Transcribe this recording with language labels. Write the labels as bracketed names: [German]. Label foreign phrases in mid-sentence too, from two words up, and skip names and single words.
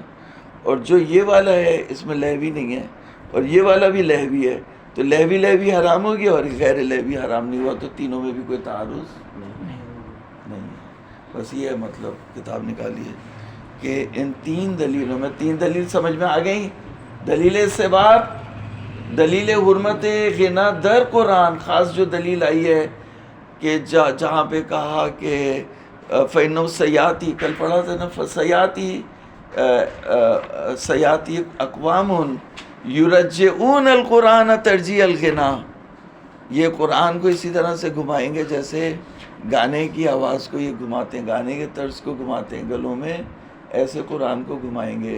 [Urdu] اور جو یہ والا ہے اس میں لہوی نہیں ہے، اور یہ والا بھی لہوی ہے، تو لہوی حرام ہو گیا اور غیر لہوی حرام نہیں ہوا. تو تینوں میں بھی کوئی تعارض نہیں ہے. بس یہ مطلب کتاب نکالی ہے کہ ان تین دلیلوں میں، تین دلیل سمجھ میں آ گئی. دلیل استحباب، دلیل حرمت غنا در قرآن، خاص جو دلیل آئی ہے کہ جہاں پہ کہا کہ [Arabic] فَإِنَّهُ سَيَأْتِي، [Urdu] کل پڑھا تھا نا، [Arabic] سَيَأْتِي اقوام یرجعون القرآن ترجیع الغنا. [Urdu] یہ قرآن کو اسی طرح سے گھمائیں گے جیسے گانے کی آواز کو یہ گھماتے ہیں، گانے کے طرز کو گھماتے ہیں گلوں میں، ایسے قرآن کو گھمائیں گے.